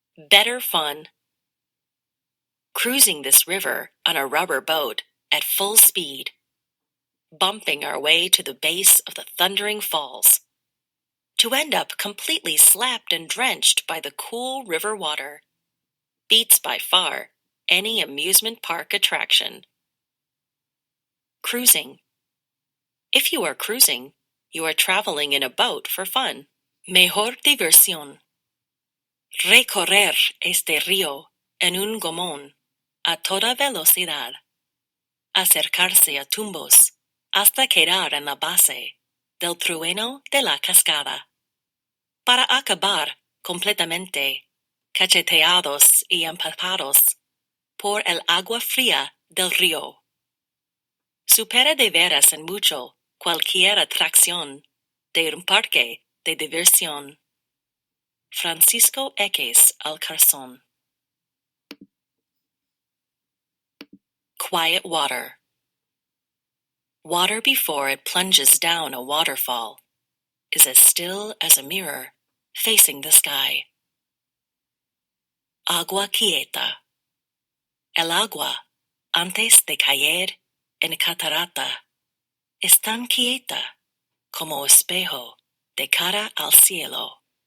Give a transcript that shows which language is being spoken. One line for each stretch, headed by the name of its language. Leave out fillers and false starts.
English: Better fun. Cruising this river on a rubber boat at full speed, bumping our way to the base of the thundering falls, to end up completely slapped and drenched by the cool river water, beats by far any amusement park attraction. Cruising. If you are cruising, you are traveling in a boat for fun.
Spanish: Mejor diversión. Recorrer este río en un gomón a toda velocidad. Acercarse a tumbos hasta quedar en la base del trueno de la cascada, para acabar completamente cacheteados y empapados por el agua fría del río. Supera de veras en mucho cualquier atracción de un parque de diversión. Francisco Eques Alcarzón.
English: Quiet water. Water before it plunges down a waterfall is as still as a mirror facing the sky.
Spanish: Agua quieta. El agua, antes de caer en catarata, es tan quieta como espejo de cara al cielo.